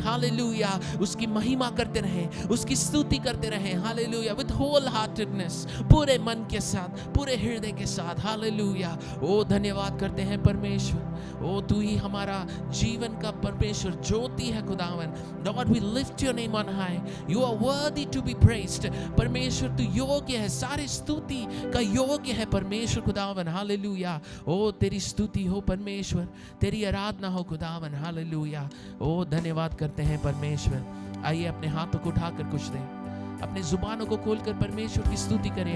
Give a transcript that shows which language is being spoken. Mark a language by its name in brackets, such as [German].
[Hindi] Hallelujah, उसकी महिमा करते रहे, उसकी स्तुति करते रहे। हालेलुया, [English] with whole heartedness, [Hindi] पूरे मन के साथ, पूरे हृदय के साथ। हालेलुया, ओ धन्यवाद करते हैं परमेश्वर। ओ तू ही हमारा जीवन का परमेश्वर ज्योति है खुदावन। [English] Lord, we lift your name on high. You are worthy to be praised. [Hindi] परमेश्वर तू योग्य है, सारी स्तुति का योग्य है परमेश्वर खुदावन। हालेलुया, ओ तेरी स्तुति हो परमेश्वर, तेरी आराधना हो खुदावन। हालेलुया, ओ धन्यवाद करते हैं परमेश्वर। आइए अपने हाथों को उठाकर कुछ दें, अपने जुबानों को खोलकर परमेश्वर की स्तुति करें।